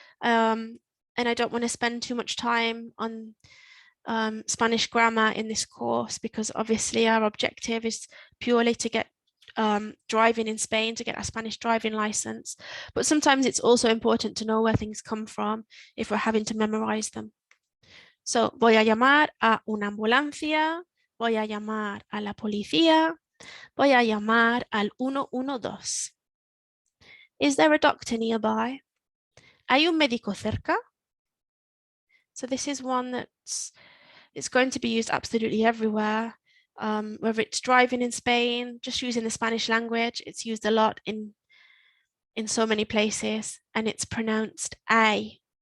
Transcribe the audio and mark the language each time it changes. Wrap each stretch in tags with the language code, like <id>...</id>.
<en>And I don't want to spend too much time on Spanish grammar in this course because obviously our objective is purely to get driving in Spain, to get a Spanish driving license. But sometimes it's also important to know where things come from if we're having to memorize them.</en> <es>So, voy a llamar a una ambulancia, voy a llamar a la policía, voy a llamar al 112.</es> <en>Is there a doctor nearby?</en> <es>¿Hay un médico cerca?</es> <en>So this is one it's going to be used absolutely everywhere. Whether it's driving in Spain, just using the Spanish language, it's used a lot in so many places, and it's pronounced a.</en>